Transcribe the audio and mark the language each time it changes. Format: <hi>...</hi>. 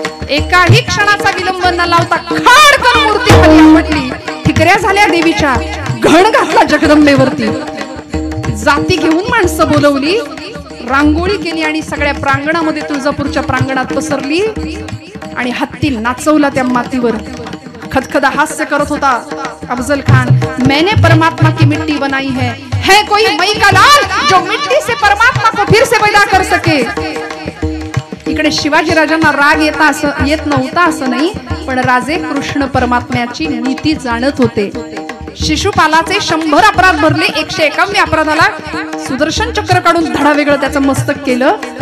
<mr>एकाही क्षणाचा विलंब न लावता खाडकन मूर्ती खाली आपटली. ठिकऱ्या झाल्या देवीच्या, घण घातला जगदंबेवरती. जाती घेऊन माणसं बोलवली, रांगोळी केली आणि सगळ्या प्रांगणामध्ये तुळजापूरच्या प्रांगणात पसरली आणि हत्ती नाचवला त्या मातीवर. खदखदा हास्य करत होता अफजल खान.</mr> <hi>मैंने परमात्मा की मिट्टी बनाई है कोई मई का लाल जो मिट्टी से परमात्मा को फिर से पैदा कर सके.</hi> <mr>इकडे शिवाजी राजांना राग येत नव्हता असं नाही, पण राजे कृष्ण परमात्म्याची नीती जाणत होते. शिशुपालाचे 100 अपराध भरले, 151व्या अपराधाला सुदर्शन चक्र काढून धडा वेगळं त्याचं मस्तक केलं.</mr>